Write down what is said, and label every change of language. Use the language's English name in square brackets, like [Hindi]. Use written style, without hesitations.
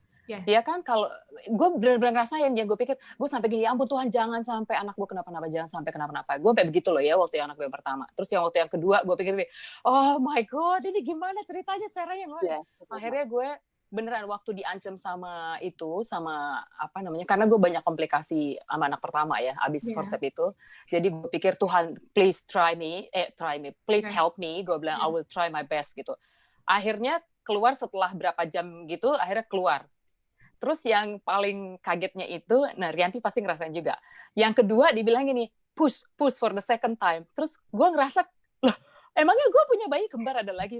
[Indonesian] Ya kan, kalau gue bener-bener ngerasain ya, gue pikir gue sampai gini, ya ampun Tuhan jangan sampai anak gue kenapa-napa, jangan sampai kenapa-napa. Gue sampai begitu loh ya waktu anak gue yang pertama. Terus yang waktu yang kedua gue pikir [English] oh my god [Indonesian] ini gimana ceritanya, caranya akhirnya gue beneran waktu diancam sama apa namanya, karena gue banyak komplikasi sama anak pertama ya abis forceps itu. Jadi gue pikir Tuhan [English] please try me, please help me. [Indonesian] Gue bilang [English] I will try my best gitu. [Indonesian] Akhirnya keluar setelah berapa jam gitu, akhirnya keluar. Terus yang paling kagetnya itu, nah Rianti pasti ngerasain juga, yang kedua dibilang gini, [English] push for the second time. [Indonesian] Terus gue ngerasa loh, emangnya gue punya bayi kembar ada lagi?